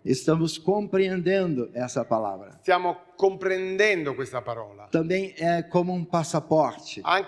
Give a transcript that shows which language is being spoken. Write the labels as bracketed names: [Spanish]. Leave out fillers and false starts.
[Portuguese] Estamos compreendendo essa palavra. [Italian] Stiamo comprendendo questa parola. [Portuguese] Também é como um passaporte.